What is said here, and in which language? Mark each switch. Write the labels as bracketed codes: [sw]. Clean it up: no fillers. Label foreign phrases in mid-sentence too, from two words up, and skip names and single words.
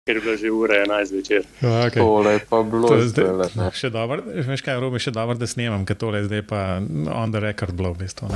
[sl] ker je bila že ura 11 večer. Okay. Tole je pa bilo zdaj. Še dobro, veš kaj, Robi, še dobro, da snemam, ker tole je zdaj pa [en] on the record [sl] bilo v bistvu.